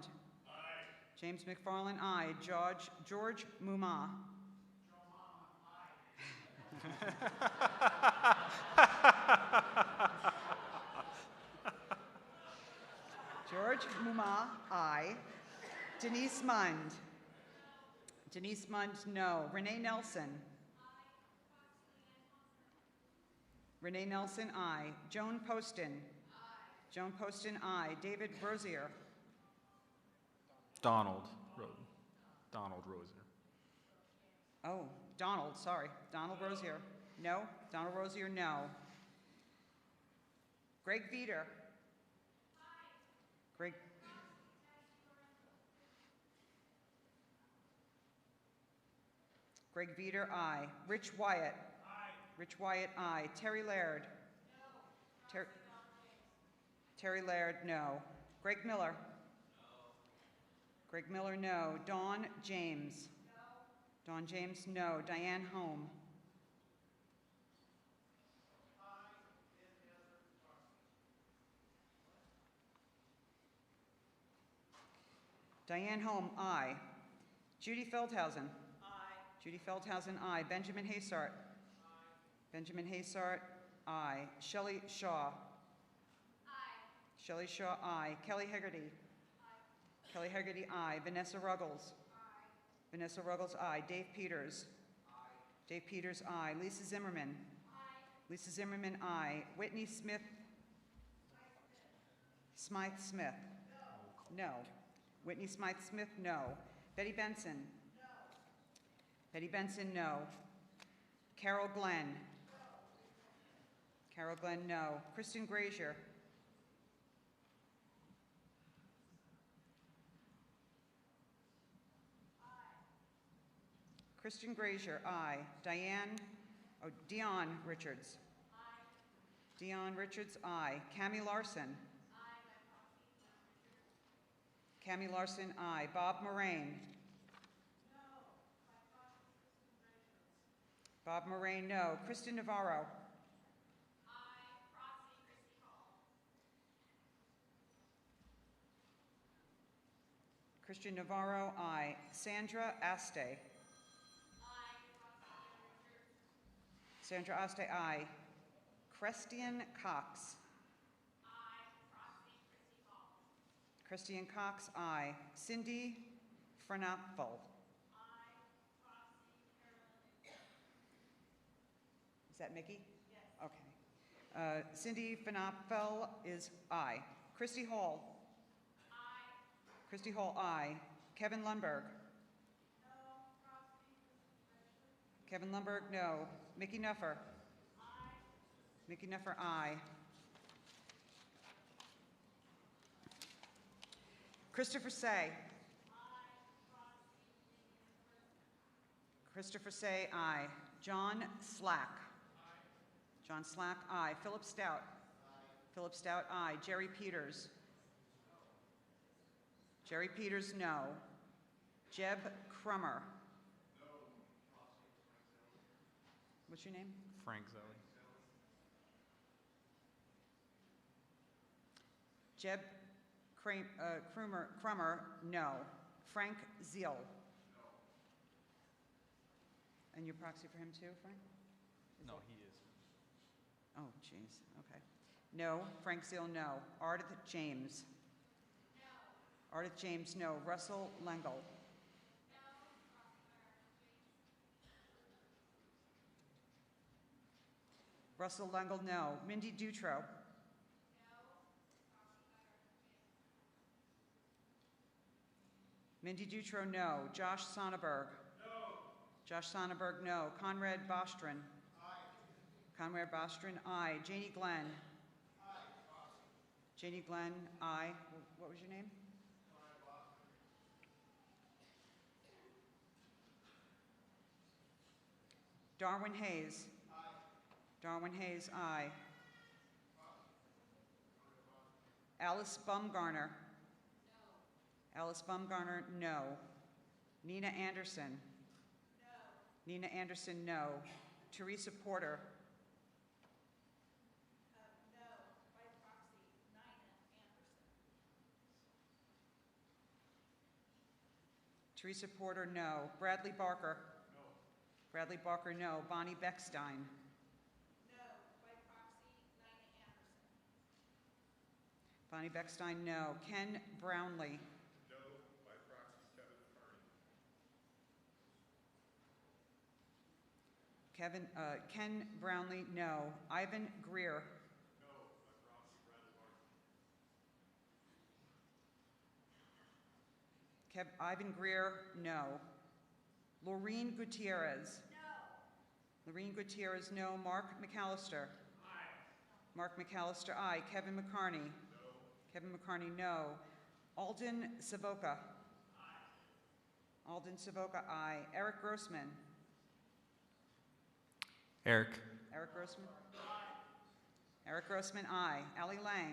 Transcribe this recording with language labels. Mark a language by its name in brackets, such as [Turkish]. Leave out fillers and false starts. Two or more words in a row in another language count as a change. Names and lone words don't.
[English] James McFarland, aye. George Mumma. George Mumma, aye. Denise Mund. Denise Mund, no. Renee Nelson. Renee Nelson, aye. Joan Poston. Joan Poston, aye. David Rosier. Donald Rosier. Oh, Donald, sorry. Donald Rosier. No. Donald Rosier, no. Greg Veeder. Greg. Greg Veeder, aye. Rich Wyatt. Rich Wyatt, aye. Terry Laird. Terry Laird, no. Greg Miller. Greg Miller, no. Dawn James. Dawn James, no. Diane Holm. Diane Holm, aye. Judy Feldhausen. Aye. Judy Feldhausen, aye. Benjamin Haysart. Aye. Benjamin Haysart, aye. Shelley Shaw. Aye. Shelley Shaw, aye. Kelly Hegarty. Aye. Kelly Hegarty, aye. Vanessa Ruggles. Aye. Vanessa Ruggles, aye. Dave Peters. Aye. Dave Peters, aye. Lisa Zimmerman. Aye. Lisa Zimmerman, aye. Whitney Smith. Smythe Smith. No. Whitney Smythe Smith, no. Betty Benson. No. Betty Benson, no. Carol Glenn. No. Carol Glenn, no. Kristen Grazier. Kristen Grazier, aye. Dion Richards. Aye. Dion Richards, aye. Cammie Larson. Aye. Cammie Larson, aye. Bob Moraine. No. Bob Moraine, no. Kristen Navarro. Christian Navarro, aye. Sandra Aste. Aye. Sandra Aste, aye. Christian Cox. Aye. Christian Cox, aye. Cindy Fernapfel. Aye. Is that Mickey? Yes. Okay. Cindy Fernapfel is aye. Christy Hall. Christy Hall, aye. Kevin Lundberg. No. Kevin Lundberg, no. Mickey Nuffer. Aye. Mickey Nuffer, aye. Christopher Say. Aye. Christopher Say, aye. John Slack. Aye. John Slack, aye. Philip Stout. Aye. Philip Stout, aye. Jerry Peters. Jerry Peters, no. Jeb Crummer. No. What's your name? Frank Zoe. Jeb Crummer, no. Frank Zeal. No. And your proxy for him too, Frank? No, he is. Oh, jeez, okay. No. Frank Zeal, no. Ardith James. Ardith James, no. Russell Lengel. No. Russell Lengel, no. Mindy Dutro. No. Mindy Dutro, no. Josh Sonneberg. No. Josh Sonneberg, no. Conrad Bostron. Aye. Conrad Bostron, aye. Janie Glenn. Aye. Janie Glenn, aye. What was your name? Darwin Hayes. Aye. Darwin Hayes, aye. Alice Bumgarner. No. Alice Bumgarner, no. Nina Anderson. No. Nina Anderson, no. Teresa Porter. No. By proxy, Nina Anderson. Teresa Porter, no. Bradley Barker. Bradley Barker, no. Bonnie Beckstein. No. By proxy, Nina Anderson. Bonnie Beckstein, no. Ken Brownlee. No. By proxy, Kevin McCarty. Ken Brownlee, no. Ivan Greer. No. By proxy, Bradley Barker. Ivan Greer, no. Laureen Gutierrez. No. Laureen Gutierrez, no. Mark McAllister. Aye. Mark McAllister, aye. Kevin McCarney. No. Kevin McCarney, no. Alden Savoca. Aye. Alden Savoca, aye. Eric Grossman. Eric. Eric Grossman. Aye. Eric Grossman, aye. Allie Lang.